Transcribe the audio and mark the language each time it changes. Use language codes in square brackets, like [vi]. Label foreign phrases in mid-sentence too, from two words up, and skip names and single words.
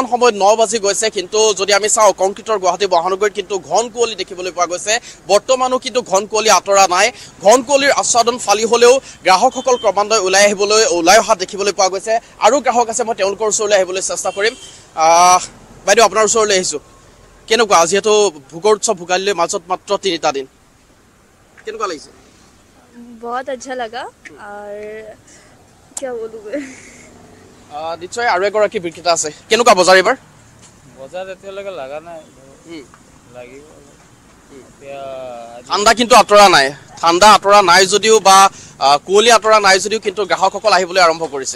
[as] সময়ত 9 বাজি গৈছে কিন্তু যদি আমি চাওঁ কংক্ৰিটৰ গুৱাহাটী মহানগৰীত কিন্তু ঘন কুঁৱলী দেখিবলৈ পোৱা গৈছে বৰ্তমানো কিন্তু ঘন কুঁৱলী আঁতৰা নাই ঘন কুঁৱলীৰ আচ্ছাদন ফালি হ'লেও গ্ৰাহকসকল ক্ৰমান্বয়ে ওলাই অহা দেখিবলৈ পোৱা গৈছে আৰু গ্ৰাহক আছে মই তেওঁলোকৰ ওচৰলৈ আহিবলৈ চেষ্টা কৰিম বাইদেউ আপোনাৰ ওচৰলৈ আহিছোঁ কেনেকুৱা যিহেতু ভোগৰ উৎসৱ ভোগালীলৈ মাজত মাত্ৰ 3টা দিন কেনেকুৱা লাগিছে [hi] बहुत अच्छा लगा और क्या बोलूँ मैं [as] নিশ্চয় আৰু এগৰাকী বিক্ৰেতা আছে কেনেকুৱা বজাৰ এইবাৰ বজাৰ এতিয়ালৈকে লগা নাই লাগিব ঠাণ্ডা কিন্তু আঁতৰা নাই যদিও বা কুঁৱলী আঁতৰা নাই যদিও কিন্তু গ্ৰাহকসকল আহিবলৈ আৰম্ভ কৰিছে